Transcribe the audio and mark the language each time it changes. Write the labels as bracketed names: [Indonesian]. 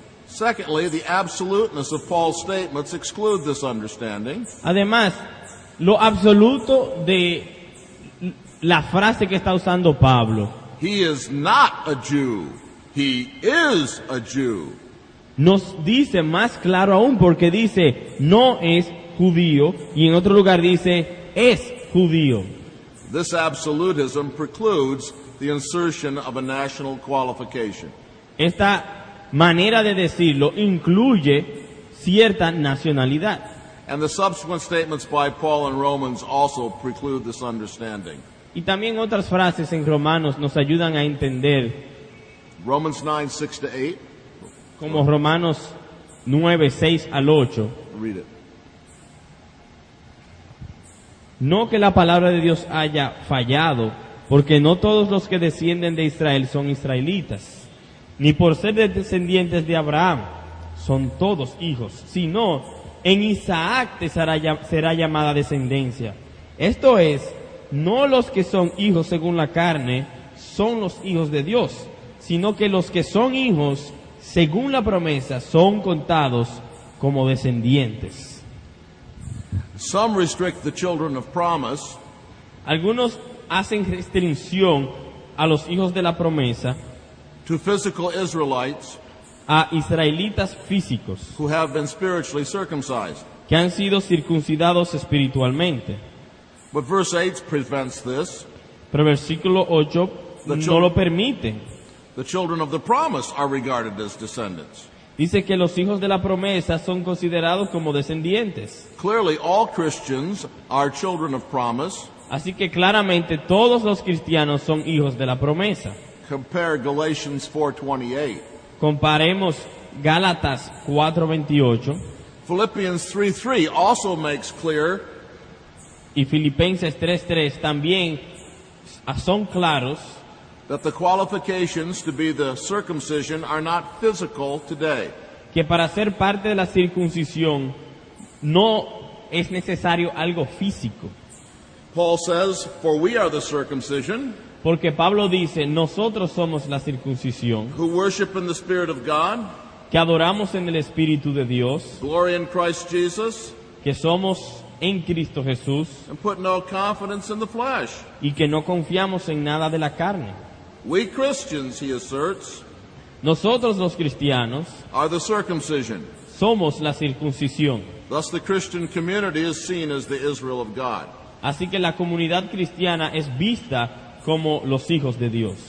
[English] Secondly, the absoluteness of Paul's statements exclude this understanding. [Spanish] Además, lo absoluto de la frase que está usando Pablo [English] He is not a Jew. He is a Jew. [Spanish] nos dice más claro aún, porque dice no es judío y en otro lugar dice es judío. [English] This absolutism precludes the insertion of a national qualification. [Spanish] Esta manera de decirlo incluye cierta nacionalidad. [English] And the subsequent statements by Paul in Romans also preclude this understanding. [Spanish] Y también otras frases en Romanos nos ayudan a entender, [English] Romans 9, 6 to 8. [Spanish] como Romanos 9, 6 al 8. [English] Read it. [Spanish] No que la palabra de Dios haya fallado, porque no todos los que descienden de Israel son israelitas, ni por ser descendientes de Abraham son todos hijos, sino en Isaac te será llamada descendencia. Esto es, no los que son hijos según la carne son los hijos de Dios, sino que los que son hijos según la promesa son contados como descendientes. [English] Some restrict the children of promise [Spanish] Algunos hacen restricción a los hijos de la promesa, [English] to physical Israelites [Spanish] a israelitas físicos [English] who have been spiritually circumcised. [Spanish] que han sido circuncidados espiritualmente. [English] But verse 8 prevents this. [Spanish] Pero versículo 8 no lo permite. [English] The children of the promise are regarded as descendants. [Spanish] Dice que los hijos de la promesa son considerados como descendientes. [English] Clearly, all Christians are children of promise. [Spanish] Así que claramente todos los cristianos son hijos de la promesa. [English] Compare Galatians 4:28. [Spanish] Comparemos Gálatas 4:28 [English] Philippians 3:3 also makes clear [Spanish] y Filipenses 3:3 también son claros [English] that the qualifications to be the circumcision are not physical today. [Spanish] que para ser parte de la circuncisión no es necesario algo físico. [English] Paul says, "For we are the circumcision [Spanish] Porque Pablo dice, nosotros somos la circuncisión, [English] who worship in the Spirit of God, [Spanish] que adoramos en el Espíritu de Dios, [English] glory in Christ Jesus, [Spanish] que somos en Cristo Jesús [English] and put no confidence in the flesh." [Spanish] y que no confiamos en nada de la carne. [English] We Christians, he asserts, [Spanish] Nosotros los cristianos [English] are the circumcision. [Spanish] somos la circuncisión. [English] Thus the Christian community is seen as the Israel of God. [Spanish] Así que la comunidad cristiana es vista como los hijos de Dios.